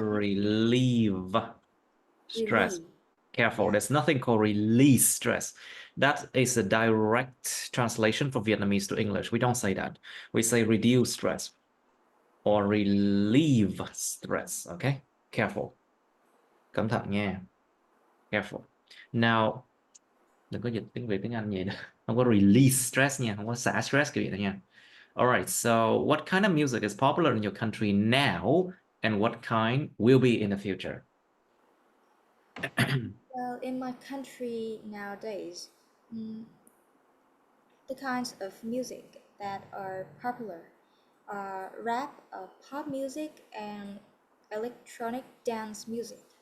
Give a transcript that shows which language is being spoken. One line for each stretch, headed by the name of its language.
English: relieve stress. relieve. Careful, Yeah. there's nothing called release stress. That is a direct translation from Vietnamese to English. We don't say that. We say reduce stress or relieve stress. Okay? Careful.
Vietnamese: Cẩn thận nha.
English: Careful.
Vietnamese: Now, đừng có dịch tiếng Việt tiếng Anh vậy đó. Không có release stress nha, không có xả stress kiểu vậy đó nha.
English: All right, so what kind of music is popular in your country now and what kind will be in the future? Well, in my country nowadays, mm, the kinds of music that are popular are rap, pop music, and electronic dance music.